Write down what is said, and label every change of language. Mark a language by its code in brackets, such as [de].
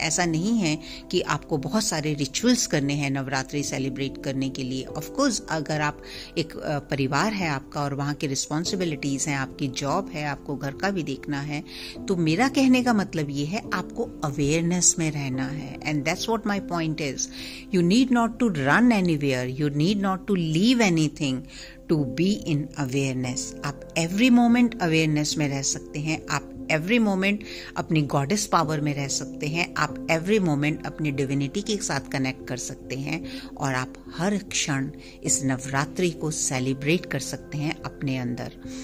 [hi] ऐसा नहीं है कि आपको बहुत सारे रिचुअल्स करने हैं नवरात्रि सेलिब्रेट करने के लिए. ऑफ कोर्स अगर आप एक परिवार है आपका और वहाँ की रिस्पॉन्सिबिलिटीज़ हैं, आपकी जॉब है, आपको घर का भी देखना है, तो मेरा कहने का मतलब ये है आपको अवेयरनेस में रहना है. [en] And that's what my point is. You need not to run anywhere. You need not to leave anything to be in awareness. [hi] आप every moment awareness में रह सकते हैं. आप every moment अपनी goddess power में रह सकते हैं. आप every moment अपनी divinity के साथ connect कर सकते हैं. और आप हर क्षण इस नवरात्रि को celebrate कर सकते हैं अपने अंदर.